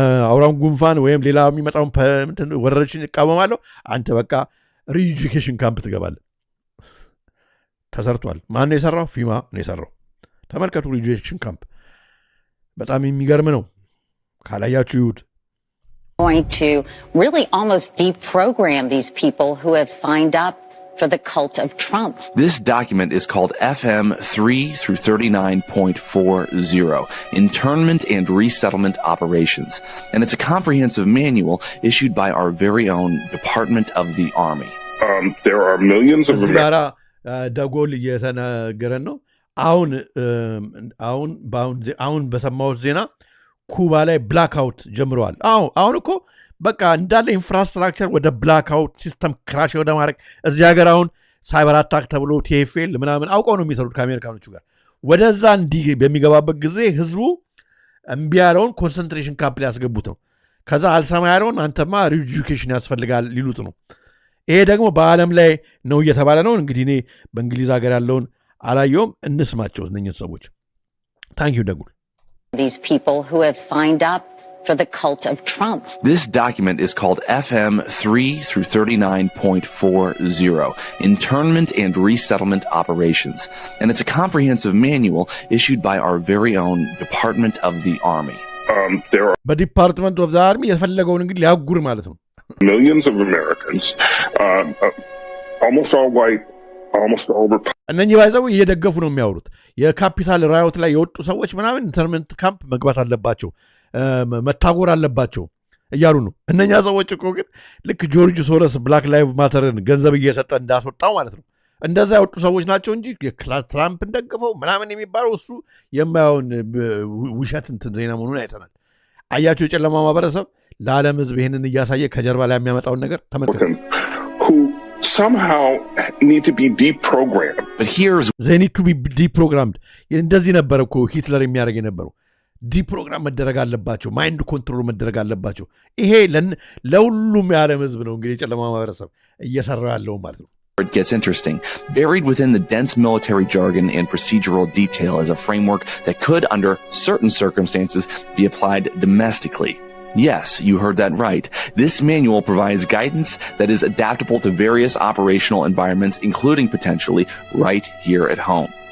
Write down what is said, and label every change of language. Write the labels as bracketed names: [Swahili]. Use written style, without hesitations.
[Amharic] አውራም ጉንፋን ወይም ሌላ የሚመጣውን ወረርሽኝ እቃወማለሁ አንተ በቃ ሪኤጁኬሽን ካምፕ ትገባለህ ተሰርቷል ማን ነው የሰራው ፊማ ነው የሰራው ተመልከቱ ሪኤጁኬሽን ካምፕ በጣም የሚገርም ነው ካላያችሁ ይሁት [English] going to really almost deprogram these people who have signed up for the cult of Trump. This document is called FM 3 through 39.40, Internment and Resettlement Operations, and it's a comprehensive manual issued by our very own Department of the Army. There are millions of [Amharic] ደጎል እየተነገረ ነው አሁን በሰማሁት ዜና ኩባ ላይ ብላክአውት ጀምረዋል አሁን እኮ በቃ እንዳለ ኢንፍራስትራክቸር ወደ ብላክአውት ሲስተም ክራሽ ወደ ማድረግ እዚህ ሀገር አሁን ሳይበር አታክ ተብሎ ቲኤፍኤል ምናምን አውቀው ነው የሚሰሩት ከአሜሪካኖቹ ጋር ወደዛ እንዲህ በሚገባበት ጊዜ ህዝቡ እምቢ ያለውን ኮንሰንትሬሽን ካምፕ ሊያስገቡት ነው ከዛ አልሰማ ያለውን አንተማ ሪኤጁኬሽን ያስፈልጋል ሊሉት ነው ይሄ ደግሞ በዓለም ላይ ነው እየተባለ ነው እንግዲህ እኔ በእንግሊዝ ሀገር ያለውን አላየውም እንስማቸው እነኝህ ሰዎች ታንክ ዩ ደጉል [English] These people who have signed up for the cult of Trump. This document is called FM 3 through 39.40, Internment and Resettlement Operations, and it's a comprehensive manual issued by our very own Department of the Army. There are [Amharic] Department of the Army የፈለገውን እንግዲህ ሊያጉር ማለት ነው [English] millions of Americans, almost all white, almost all Republican. [Amharic] እነኚህ ባይዘው እየደገፉ ነው የሚያወሩት የካፒታል ራዮት ላይ የወጡ ሰዎች ምናምን ኢንተርመንት ካምፕ መግባት አለባቸው መታጎር አለባቸው እያሉ ነው እነኛ ሰዎች እኮ ግን ልክ ጆርጅ ሶረስ ብላክ ላይቭ ማተርን ገንዘብ እየሰጠ እንዳስወጣው ማለት ነው እንደዛ ያወጡ ሰዎች ናቸው እንጂ ትራምፕን ደግፈው ምናምን የሚባለው እሱ የማያውን ውሸት እንትን ዜና መሆኑን አይተናል አያቸው የጨለማ ማህበረሰብ ለዓለም ህዝብ ይሄንን እያሳየ ከጀርባ ላይ የሚያመጣውን ነገር ተመልከቱ [English] somehow need to be deprogrammed. But here's they need to be deprogrammed. [Amharic] እንደዚህ ነበር እኮ ሂትለር የሚያደርግ የነበረው ዲፕሮግራም መደረግ አለባቸው ማይንድ ኮንትሮል መደረግ አለባቸው ይሄ ለሁሉም የዓለም ህዝብ ነው እንግዲህ የጨለማ ማህበረሰብ እየሰራ ያለው ማለት ነው [English] It gets interesting. Buried within the dense military jargon and procedural detail is a framework that could, under certain circumstances, be applied domestically. Yes, you heard that right. This manual provides guidance that is adaptable to various operational environments, including potentially right here at home.